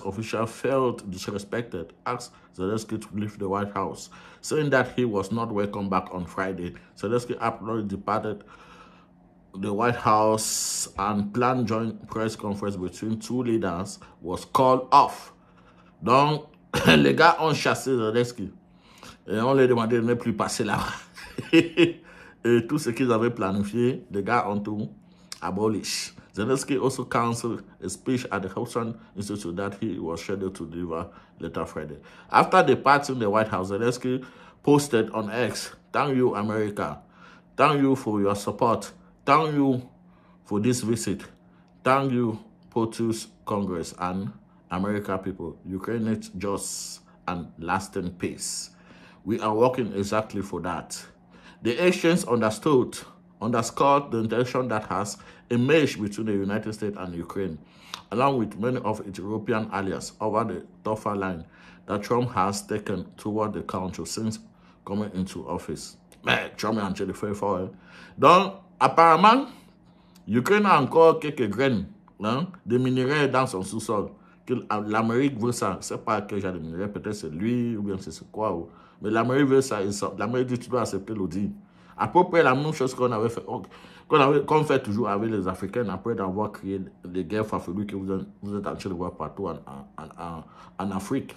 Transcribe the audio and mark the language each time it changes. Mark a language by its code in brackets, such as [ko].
[en] officials felt disrespected, asked Zelensky to leave the White House, saying that he was not welcome back on Friday. Zelensky abruptly departed the White House and planned joint press conference between two leaders was called off. [fr] Donc, les gars ont chassé Zelensky. Et on les demandait de ne plus passer là-bas. Et tout ce qu'ils avaient planifié, les gars ont tout abolished. [en] Zelensky also canceled a speech at the Hudson Institute that he was scheduled to deliver later Friday. After departing the White House, Zelensky posted on X, "Thank you, America. Thank you for your support. Thank you for this visit. Thank you, POTUS Congress and America people. Ukraine needs just and lasting peace. We are working exactly for that." The exchange underscored the intention that has emerged between the United States and Ukraine, along with many of its European allies, over the tougher line that Trump has taken toward the country since coming into office. [fr] Mais Trump a tiré feu fort. Donc, apparemment, Ukraine a encore quelques graines, hein, de minerais dans son sous-sol, que l'Amérique veut ça. C'est pas que j'ai des minerais, peut-être c'est lui, ou bien c'est quoi. Mais l'Amérique veut ça. L'Amérique dit tu dois accepter l'ODI. À peu près la même chose qu'on avait fait, qu'on fait toujours avec les Africains après d'avoir créé des guerres farfelues que vous êtes en train de voir partout en Afrique.